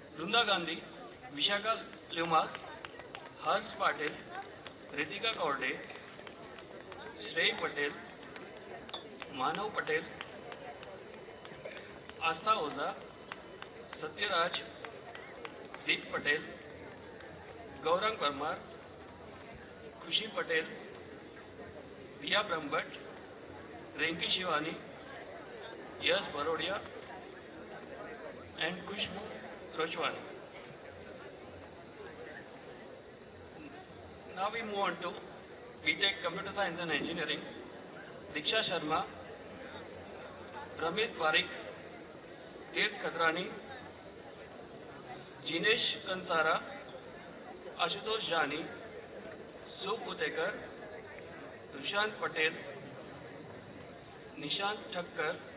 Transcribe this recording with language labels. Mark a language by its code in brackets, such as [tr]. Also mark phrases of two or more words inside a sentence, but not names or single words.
[en] Vrunda Gandhi, Vishaka Lumas, Hers Patel, Ritika Korde, Shri Patel, Manav Patel, Astha Oza, Satyaraj, Deep Patel, Gaurang Parmar, Khushi Patel, Diya Brahmbhat, Rinki Shivani, Yash Barodia, and Kushbu Rochwani. Now we move on to BTech Computer Science and Engineering. Diksha Sharma, Ramit Parik, Tirth Khadrani, Jinesh Kansara, Ashutosh Jani, Sup Utekar, Rushant Patel, Nishant Thakkar,